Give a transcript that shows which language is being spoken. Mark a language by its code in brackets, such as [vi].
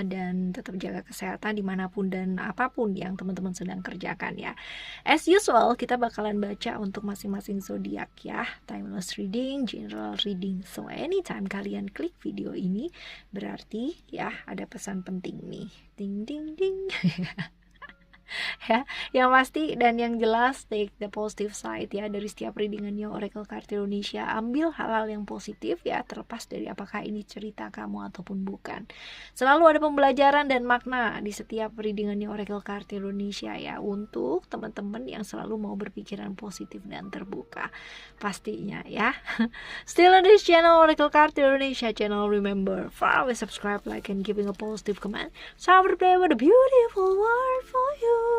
[id] Dan tetap jaga kesehatan dimanapun dan apapun yang teman-teman sedang kerjakan ya. [en] As usual, [id] kita bakalan baca untuk masing-masing zodiak ya. [en] Timeless reading, general reading. So anytime [id] kalian klik video ini, berarti ya ada pesan penting nih. Ding ding ding. Ya, yang pasti dan yang jelas [en] take the positive side [id] ya dari setiap readingannya Oracle Card Indonesia. Ambil hal-hal yang positif ya, terlepas dari apakah ini cerita kamu ataupun bukan. Selalu ada pembelajaran dan makna di setiap readingannya Oracle Card Indonesia ya, untuk teman-teman yang selalu mau berpikiran positif dan terbuka pastinya ya. [en] Still on this channel, Oracle Card Indonesia channel. Remember, always subscribe, like, and giving a positive comment. So I will play with a beautiful word for you.